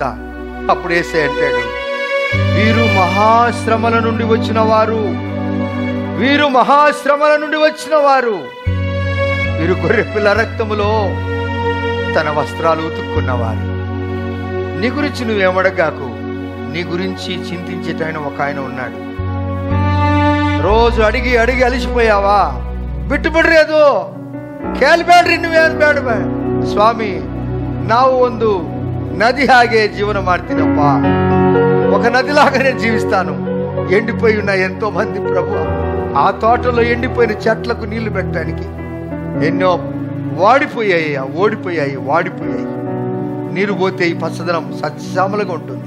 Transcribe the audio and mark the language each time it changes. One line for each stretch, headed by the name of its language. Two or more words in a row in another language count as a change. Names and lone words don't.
Telugu: అప్పుడు యేసయ్య అంటాడు, వీరు మహాశ్రమల నుండి వచ్చిన వారు, వీరు మహాశ్రమల నుండి వచ్చిన వారు, వీరు గొర్రెపిల్ల రక్తములో తన వస్త్రాలు ఉతుక్కున్నవారు. నీ గురించి నువ్వేమడగాకు, నీ గురించి చింతించేటైన ఒక ఆయన ఉన్నాడు. రోజు అడిగి అడిగి అలిసిపోయావా?
Kannada: ಬಿಟ್ಟುಬಿಡ್ರಿ, ಕೇಳಬೇಡ್ರಿ, ನೀವೇನು ಬೇಡ ಸ್ವಾಮಿ. ನಾವು ಒಂದು నది ಹಾಗೆ జీవనం ಮಾಡ್ತೀನಪ್ಪ,
Telugu: ఒక నదిలాగానే జీవిస్తాను. ఎండిపోయి ఉన్న ఎంతో మంది ప్రభు, ఆ తోటలో ఎండిపోయిన చెట్లకు నీళ్లు పెట్టడానికి ఎన్నో వాడిపోయాయి, వాడిపోయాయి. నీరు పోతే ఈ పచ్చదనం సత్యశ్యామలుగా ఉంటుంది.